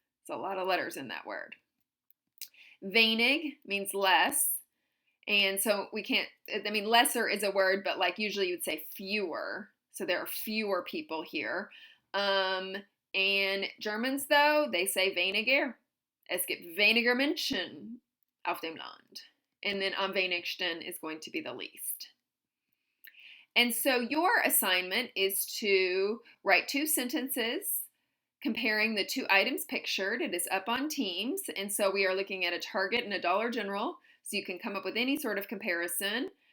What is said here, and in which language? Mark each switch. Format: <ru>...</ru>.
<en>It's a lot of letters in that word. Wenig means less. And so we can't, I mean, lesser is a word, but like usually you would say fewer. So there are fewer people here. And Germans, though, they say weniger.</en> <de>Es gibt weniger Menschen auf dem Land.</de> <en>And then am wenigsten is going to be the least. And so your assignment is to write 2 sentences comparing the 2 items pictured. It is up on Teams. And so we are looking at a Target and a Dollar General. So you can come up with any sort of comparison.</en>